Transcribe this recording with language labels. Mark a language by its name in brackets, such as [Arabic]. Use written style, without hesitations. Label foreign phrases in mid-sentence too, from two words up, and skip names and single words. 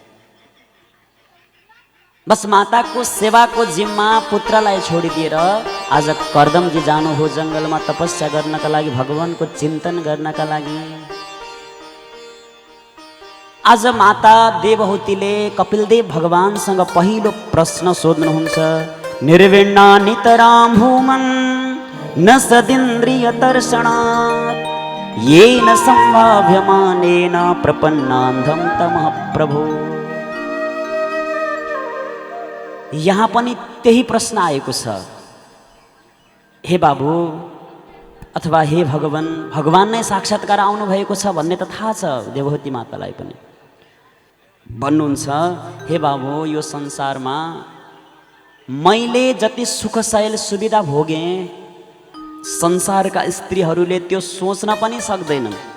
[Nepali] बस माताको सेवाको जिम्मा पुत्रलाई छोडिदिएर आज कर्दमजी जानु हो जङ्गलमा तपस्या गर्नका लागि, भगवानको चिन्तन गर्नका लागि। आज माता देवहूतिले कपिलदेव भगवानसँग पहिलो प्रश्न सोध्नुहुन्छ, [Sanskrit] निर्विण्णा नितरां भूमन् न सदिन्द्रिय तर्षणात् येन संभाव्यमानेन प्रपन्नान्धं तमः प्रभो। [Nepali] यहाँ पनि त्यही प्रश्न आएको छ। हे बाबु अथवा हे भगवान, भगवान नै साक्षात्कार आउनु भएको छ भन्ने त थाहा छ देवहूति मातालाई पनि। भन्नुहुन्छ, हे बाबु, यो संसारमा मैले जति सुखशैल सुविधा भोगेँ, संसारका स्त्रीहरूले त्यो सोच्न पनि सक्दैनन्।